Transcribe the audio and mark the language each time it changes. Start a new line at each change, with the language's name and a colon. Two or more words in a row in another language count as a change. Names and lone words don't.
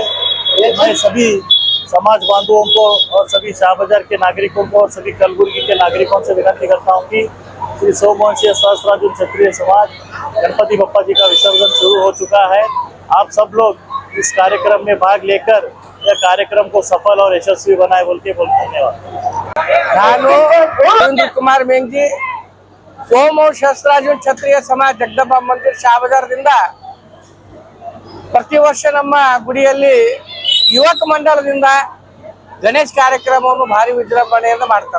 Hindi: मैं सभी समाज बांधवों को और सभी शाहबाजार के नागरिकों को और सभी कलबुर्गी के नागरिकों से विनती करता हूँ कि श्री सोमवंशीय सहस्रार्जुन क्षत्रिय समाज गणपति बप्पा जी का विसर्जन शुरू हो चुका है. आप सब लोग इस कार्यक्रम में भाग लेकर यह कार्यक्रम को सफल और यशस्वी बनाए बोल के धन्यवाद.
Kannada: ನಾನು ರವೀಂದ್ರ ಕುಮಾರ್ ಮೇಂಗ್ಜಿ, ಸೋಮವಂಶ ಸಹಸ್ರಾರ್ಜುನ ಕ್ಷತ್ರಿಯ ಸಮಾಜ ಜಗದಂಬಾ ಮಂದಿರ ಶಾಹಬಜಾರದಿಂದ ಪ್ರತಿ ವರ್ಷ ನಮ್ಮ ಗುಡಿಯಲ್ಲಿ ಯುವಕ ಮಂಡಳದಿಂದ ಗಣೇಶ ಕಾರ್ಯಕ್ರಮವನ್ನು ಭಾರಿ ವಿಜೃಂಭಣೆಯಿಂದ ಮಾಡ್ತಾರೆ.